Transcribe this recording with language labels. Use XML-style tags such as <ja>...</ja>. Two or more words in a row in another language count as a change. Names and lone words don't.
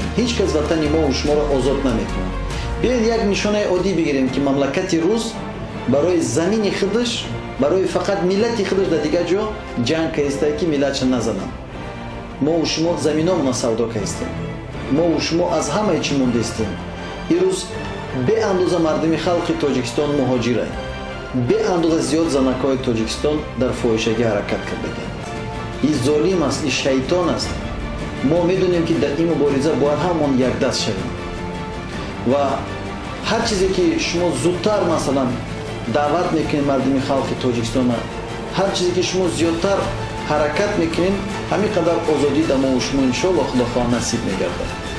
<tg>ҳеҷ кас ватани мо ва шуморо озод намекуна. биёед як нишонаи одӣ бигирем ки мамлакати рус барои замини худаш, барои фақат миллати худаш дар дига ҷо ҷанг кардаста ки миллаташ назанан. мо ва шумо заминамон савдо кардем. мо ва шумо аз ҳама чӣ монда астем. ин рӯз ба андозаи мардуми халқи Тоҷикистон муҳоҷира. беандоза зиёд занакҳои Тоҷикистон дар фоҳишагӣ ҳаракат кардаганд. ин золим аст, ин шайтон аст. мо медонем ки дар ин мубориза бояд ҳамон якдаст шавем ва ҳар чизе ки шумо зудтар масалан даъват мекунед мардуми халқи Тоҷикистона, ҳар чизе ки шумо зиёдтар ҳаракат мекунед, ҳамин қадар озодӣ дар мо шумо иншоаллоҳ худохоҳ насиб мегардад.</tg>